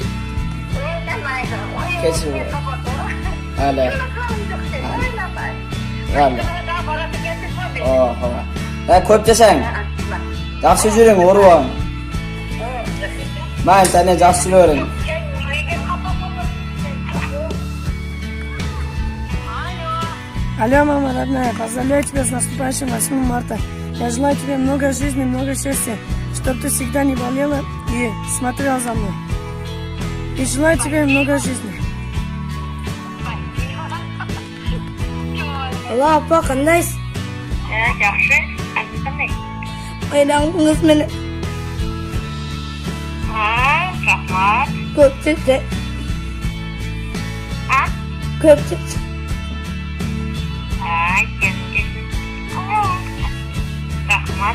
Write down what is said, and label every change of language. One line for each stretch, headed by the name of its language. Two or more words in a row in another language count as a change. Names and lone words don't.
Uzbek: Kechiring. Hala. Hala. Oho. Ko'p desang. Yaxshi yuring, o'rvon. Mayli, Tanya, yaxshi yuring.
Russian: Алло, мама родная, поздравляю тебя с наступающим 8 марта. Я желаю тебе много жизни, много счастья, чтобы ты всегда не болела и смотрела за мной. И желаю тебе много жизни. Алло, апа,
Uzbek: qandaysiz? Yaxshi. Qanday? Bayramingiz meni Rahmat. ko'p chekdi. Ko'p chekdi. Rahmat.